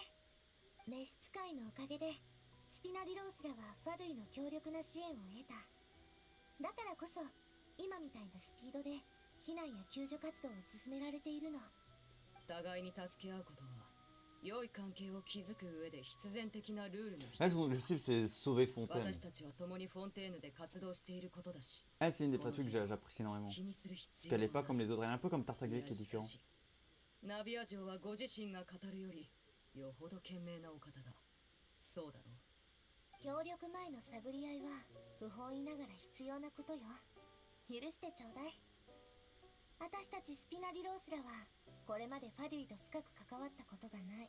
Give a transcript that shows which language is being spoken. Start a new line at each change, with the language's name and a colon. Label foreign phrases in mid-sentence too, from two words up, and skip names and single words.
Japanese: 召使いのおかげでスピナディロースらはファドゥイの強力な支援を得た。だからこそ今みたいなスピードで避難や救助活動を進められているの。互いに助け合うことは良い関係を築く上で必然的なルールの一
French: Elle, son
Japanese: つ
French: objectif c'est sauver Fontaine.
Japanese: 私たちは共にフォンテーヌで活動していることだし、
French: Elle, c'est une des trucs que j'apprécie énormément.
Japanese: 気にする
French: Parce
Japanese: 必要
French: qu'elle
Japanese: は
French: est pas
Japanese: ない。
French: comme les autres, elle est un peu comme Tartaglia
Japanese: いや
French: qui est
Japanese: しか
French: différent.
Japanese: しナビア城はご自身が語るよりよほど賢明なお方だ。そうだろう。協力前の探り合いは不本意ながら必要なことよ。許してちょうだい。私たちスピナディロースらはこれまでファデュイと深く関わったことがない。